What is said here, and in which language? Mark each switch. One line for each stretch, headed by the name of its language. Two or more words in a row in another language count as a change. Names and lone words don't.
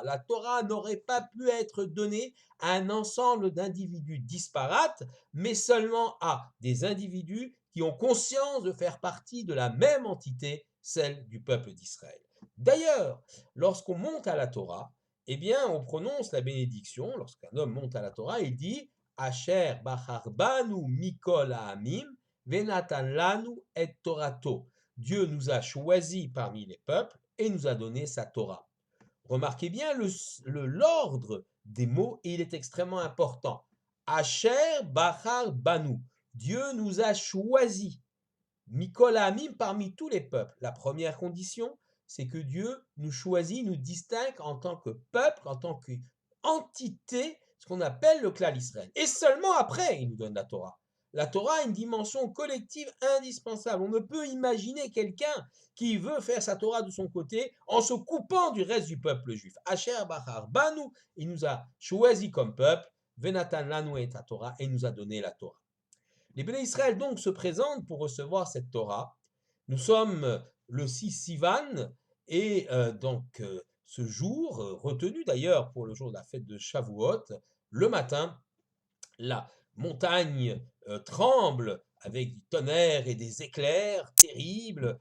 French: La Torah n'aurait pas pu être donnée à un ensemble d'individus disparates, mais seulement à des individus qui ont conscience de faire partie de la même entité, celle du peuple d'Israël. D'ailleurs, lorsqu'on monte à la Torah, eh bien, on prononce la bénédiction. Lorsqu'un homme monte à la Torah, il dit
Hebrew: אשר בחר בנו מכל העמים ונתן לנו את תורתו.
French: Dieu nous a choisis parmi les peuples et nous a donné sa Torah. Remarquez bien l'ordre des mots, et il est extrêmement important.
Hebrew: אשר בחר בנו.
French: Dieu nous a choisis.
Hebrew: מכל העמים,
French: parmi tous les peuples. La première condition, c'est que Dieu nous choisit, nous distingue en tant que peuple, en tant qu'entité, ce qu'on appelle le clan Israël. Et seulement après, il nous donne la Torah. La Torah a une dimension collective indispensable. On ne peut imaginer quelqu'un qui veut faire sa Torah de son côté en se coupant du reste du peuple juif.
Hebrew: אשר בחר בנו,
French: il nous a choisis comme peuple,
Hebrew: ונתן לנו את תורה,
French: et il nous a donné la Torah. Les béné Israël donc se présentent pour recevoir cette Torah. Nous sommes le 6 Sivan et donc ce jour, retenu d'ailleurs pour le jour de la fête de Shavuot, le matin, la montagne tremble avec du tonnerre et des éclairs terribles.